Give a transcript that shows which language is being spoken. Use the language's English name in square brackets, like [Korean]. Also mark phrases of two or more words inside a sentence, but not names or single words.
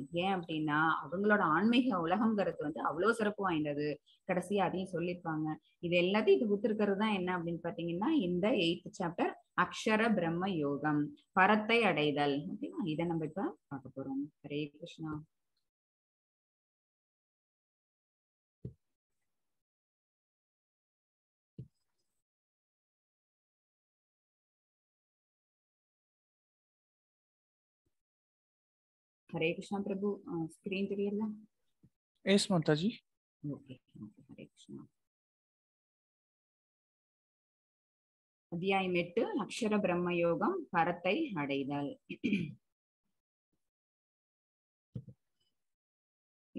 [Tamil] ஏன் அப்படின்னா அவங்களோட ஆன்மீக உலகம்ங்கிறது வந்து அவ்வளவு சிறப்பு வாய்ந்தது. கடைசியா அதையும் சொல்லியிருப்பாங்க. இது எல்லாத்தையும் இது குத்துருக்கிறது தான் என்ன அப்படின்னு பாத்தீங்கன்னா இந்த [English] 8th chapter [Tamil] அக்ஷர பிரம்ம யோகம், பரத்தை அடைதல். ஓகேவா? இதை நம்ம இப்ப பார்க்க போறோம். ஹரே கிருஷ்ணா. [Hindi] हरे कृष्णा प्रभु, [Tamil] ஸ்க்ரீன் தெரியல? எஸ் மாதாஜி. ஓகே ஓகே. ஹரே கிருஷ்ணா. அத்தியாயம் 8 அக்ஷர பிரம்ம யோகம், பரத்தை அடைதல்.